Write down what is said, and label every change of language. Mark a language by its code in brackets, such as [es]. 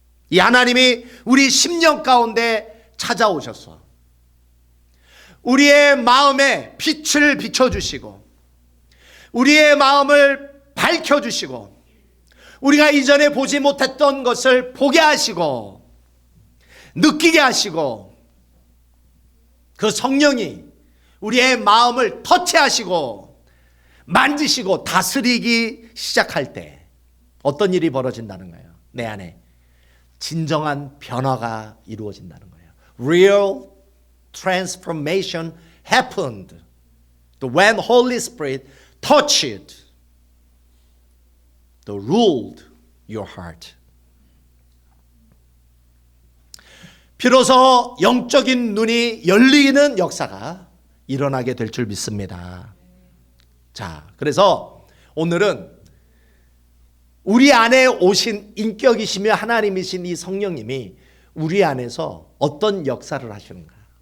[ko] 이 하나님이 우리 심령 가운데 찾아오셔서 우리의 마음에 빛을 비춰주시고 우리의 마음을 밝혀주시고 우리가 이전에 보지 못했던 것을 보게 하시고 느끼게 하시고 그 성령이 우리의 마음을 터치하시고 만지시고 다스리기 시작할 때 어떤 일이 벌어진다는 거예요. 내 안에 진정한 변화가 이루어진다는 거예요. [en] Real transformation happened when Holy Spirit touched, ruled your heart. [ko] 비로소 영적인 눈이 열리는 역사가 일어나게 될 줄 믿습니다. 자, 그래서 오늘은 우리 안에 오신 인격이시며 하나님이신 이 성령님이 우리 안에서 어떤 역사를 하시는가.